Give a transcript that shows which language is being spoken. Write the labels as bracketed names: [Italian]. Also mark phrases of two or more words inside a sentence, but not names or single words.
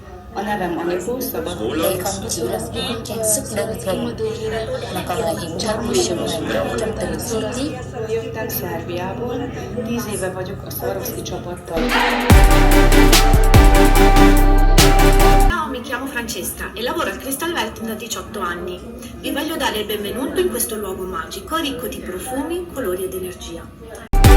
[Hungarian] A nevem Anikó, szabad. [Vietnamese] Đây con chỉ là những bức tranh rất đơn thuần mà còn là hiện thân của sự hoàn hảo trong từng chi tiết. [Hungarian] Jöttem Szerbiából, 10 éve vagyok a Swarovski csapattal. [Italian] Ciao, mi chiamo Francesca e lavoro al Crystal Worlds da 18 anni. Vi voglio dare il benvenuto in questo luogo magico, ricco di profumi, colori ed energia.